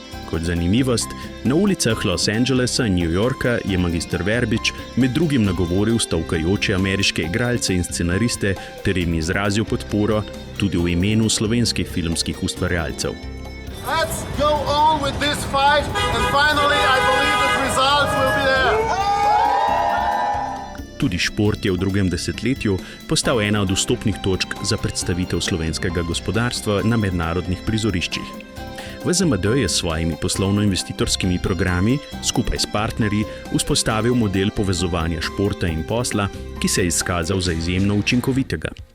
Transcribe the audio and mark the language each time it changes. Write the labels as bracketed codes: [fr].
[sl] Kot zanimivost, na ulicah Los Angelesa in New Yorka je magister Verbič med drugim nagovoril stavkajoče ameriške igralce in scenariste ter jim izrazil podporo tudi v imenu slovenskih filmskih ustvarjalcev. [en] Let's go on with this fight and finally I believe that results will be there. [sl] Tudi šport je v drugem desetletju postal ena od vstopnih točk za predstavitev slovenskega gospodarstva na mednarodnih prizoriščih. VZMD je s svojimi poslovno-investitorskimi programi skupaj s partnerji vzpostavil model povezovanja športa in posla, ki se je izkazal za izjemno učinkovitega.